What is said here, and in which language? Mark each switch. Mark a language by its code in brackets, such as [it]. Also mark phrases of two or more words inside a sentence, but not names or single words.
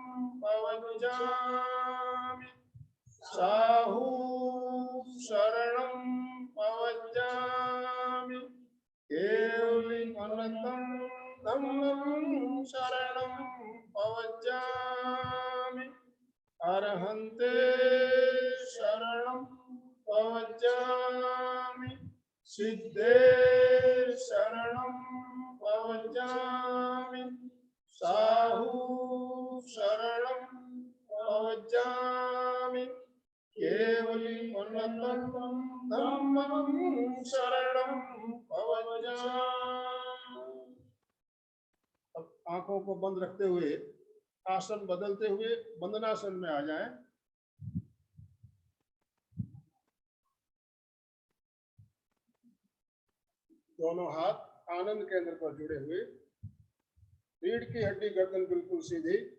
[pra] पवज्जामि, साहू शरणं पवज्जामि, केवलिमन्नतं धम्मं शरणं पवज्जामि, अरहन्ते शरणं पवज्जामि, सिद्धे शरणं पवज्जामि, साहू शरणं पवज्जामि, केवली उन्नतं धम्मं शरणं भवजामि। [hi] अब आंखों को बंद रखते हुए आसन बदलते हुए वंदनासन में आ जाएं। दोनों हाथ आनंद केंद्र पर जुड़े हुए, रीढ़ की हड्डी गर्दन बिल्कुल सीधी।